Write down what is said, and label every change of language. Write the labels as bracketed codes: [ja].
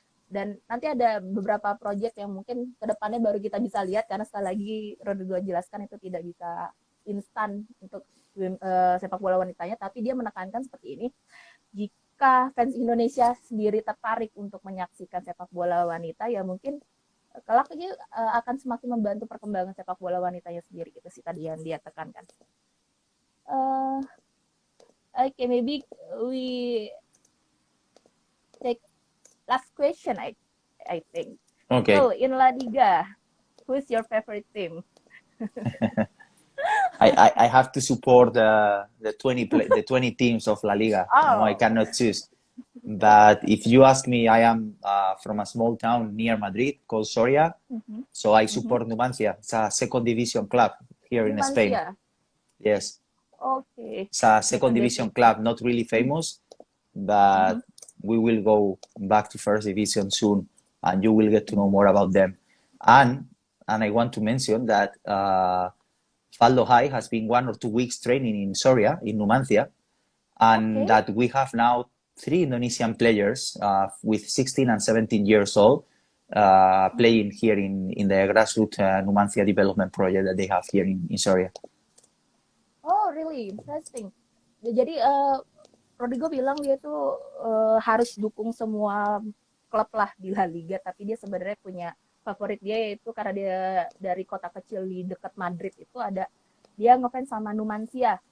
[id] Dan nanti ada beberapa proyek yang mungkin kedepannya baru kita bisa lihat, karena sekali lagi Rodrigo jelaskan itu tidak bisa instan untuk sepak bola wanitanya, tapi dia menekankan seperti ini, jika fans Indonesia sendiri tertarik untuk menyaksikan sepak bola wanita, ya mungkin kelak ini akan semakin membantu perkembangan sepak bola wanitanya sendiri. Itu sih tadi yang dia tekankan. [en] Okay, maybe we take last question, I think. Okay. So, in La Liga, who's your favorite team? I have to support the 20 teams of La Liga. Oh. No, I cannot choose. But if you ask me, I am from a small town near Madrid called Soria. So I support Numancia. It's a second division club here in Spain. Yes. Okay. It's a second division club, not really famous, but we will go back to first division soon, and you will get to know more about them. And I want to mention that Faldo High has been 1 or 2 weeks training in Soria, in Numancia, and that we have now 3 Indonesian players with 16 and 17 years old playing here in the grassroots Numancia development project that they have here in Soria. Oh, really? Interesting. [id] Jadi Rodrigo bilang dia tuh harus dukung semua klub lah di La Liga, tapi dia sebenarnya punya favorit dia, yaitu karena dia dari kota kecil di dekat Madrid itu dia ngefans sama Numancia.